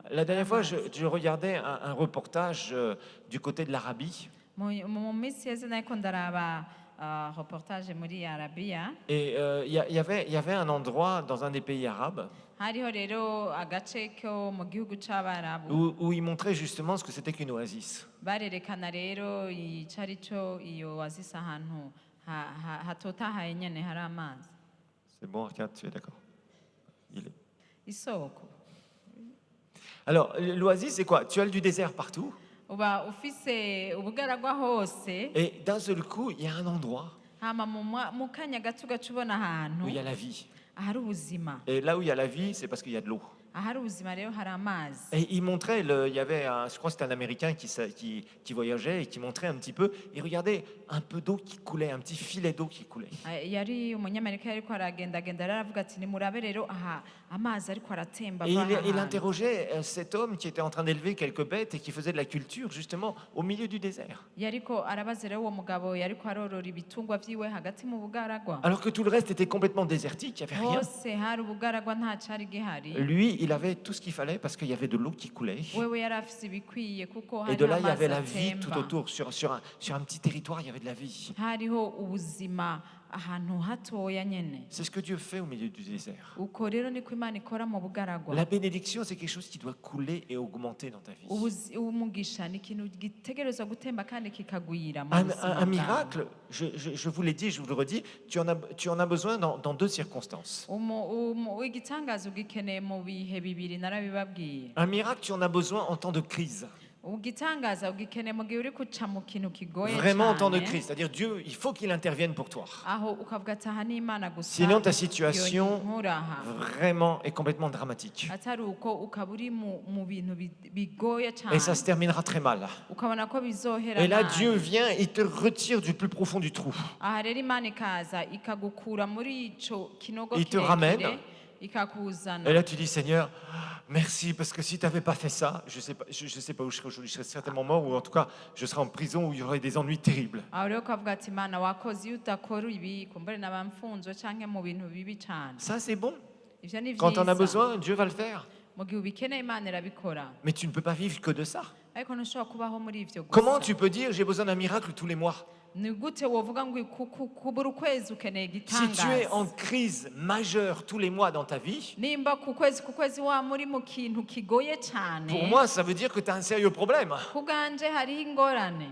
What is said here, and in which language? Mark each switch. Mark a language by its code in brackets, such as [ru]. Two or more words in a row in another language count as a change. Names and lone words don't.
[fr] La dernière fois, je regardais un reportage du côté de l'Arabie. [rn] mu minsi yeze nariko ndaraba reportage muri arabiya [fr] Et il y avait un endroit dans un des pays arabes [rn] hariho rero agace ko mu gihugu c'abarabu [fr] où il montrait justement ce que c'était qu'une oasis. [rn] barerekana rero ico ari cyo iyo oasis ahantu hatotahaye nyene hari amazi [fr] C'est bon, Arcade, tu es d'accord? Il est. [rn] isoko [fr] Alors, l'oasis, c'est quoi? Tu as du désert partout. [rn] uba ufise ubugaragwa hose [fr] Et d'un seul coup, il y a un endroit [rn] hama mu kanya gato ugaca ubona ahantu [fr] où il y a la vie. [rn] ahari ubuzima [fr] Et là où il y a la vie, c'est parce qu'il y a de l'eau. [rn] ahari ubuzima rero hari amazi [fr] Et il montrait, il y avait, je crois que c'était un Américain qui voyageait et qui montrait un petit peu. Et regardez, un peu d'eau qui coulait, un petit filet d'eau qui coulait. [rn] yari umunyamerika yariko aragendagenda rero aravuga ati nimurabe rero aha amazi ariko aratemba [fr] Et [rn] ava aha [fr] il [rn] hantu." [fr] interrogeait cet homme qui était en train d'élever quelques bêtes et qui faisait de la culture justement au milieu du désert. [rn] yariko arabaza rero uwo mugabo yariko arorora ibitungwa vyiwe hagati mu bugaragwa [fr] Alors que tout le reste était complètement désertique, il n'y avait rien. [rn] hose hari ubugaragwa nta cari gihari [fr] Lui, il avait tout ce qu'il fallait parce qu'il y avait de l'eau qui coulait. [rn] wewe yari afise ibikwiye kuko [fr] Et de [rn] hariho [fr] là, il y [rn] amazi [fr] avait la vie tout [rn] atemba [fr] autour. Sur un petit territoire, il y avait de la vie. [rn] hariho ubuzima ahantu hatoya nyene [fr] C'est ce que Dieu fait au milieu du désert. [rn] uko rero niko imana ikora mu bugaragwa [fr] La bénédiction, c'est quelque chose qui doit couler et augmenter dans ta vie. [rn] umugisha ni ikintu gitegerezwa gutemba kandi kikagwira mu [fr] Un [rn] buzima bwawe. [fr] miracle, je vous l'ai dit, je vous le redis, tu en as besoin dans deux circonstances. [rn] igitangaza ugikeneye mu bihe bibiri narabibabwiye [fr] Un miracle, tu en as besoin en temps de crise. [rn] ugitangaza ugikeneye mu gihe uri kuca mu kintu kigoye [fr] Vraiment en temps de [rn] cyane [fr] crise. C'est-à-dire, Dieu, il faut qu'il intervienne pour toi. [rn] aho ukavuga ati aha ni imana gusa [fr] Sinon, ta situation [rn] yonkuraha [fr] vraiment est complètement dramatique. [rn] atari uko ukaba uri mu bintu bigoye [fr] Et ça [rn] cyane [fr] se terminera très mal. [rn] ukabona ko bizohera [fr] Et là, [rn] nabi. [fr] Dieu vient, il te retire du plus profond du trou. [rn] aha rero imana ikaza ikagukura muri ico kinogo [fr] Il te ramène. [rn] ikakuzana [fr] Et là, tu dis, Seigneur, merci, parce que si tu n'avais pas fait ça, je sais pas où je serais aujourd'hui. Je serais certainement mort, ou en tout cas, je serais en prison où il y aurait des ennuis terribles. [rn] aho rero ukavuga ati imana wakoze iyo udakora ibi kumbure naba mfunzwe canke mu bintu bibi cane [fr] Ça, c'est bon. [rn] ivyo ni [fr] Quand on a [rn] vyiza [fr] besoin, Dieu va le faire. [rn] mu gihe ubikeneye imana irabikora [fr] Mais tu ne peux pas vivre que de ça. [rn] ariko ntushobora kubaho muri ivyo [fr] Comment [rn] gusa [fr] tu peux dire, j'ai besoin d'un miracle tous les mois? [rn] ni gute wovuga ngo buri ukwezi ukeneye [fr] Si tu es en [rn] igitangaza [fr] crise majeure tous les mois dans ta vie, [rn] nimba ku kwezi wa muri mu kintu kigoye cane [fr] pour moi, ça veut dire que tu as un sérieux problème. [rn] ku bwanje hariho ingorane